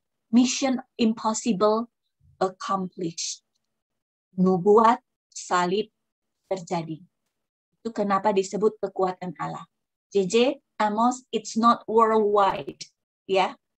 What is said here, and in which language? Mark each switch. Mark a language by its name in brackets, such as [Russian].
[English] Mission impossible accomplished. [Indonesian] Nubuat salib terjadi. Itu kenapa disebut kekuatan Allah. [English] JJ, Amos, it's not worldwide, ya.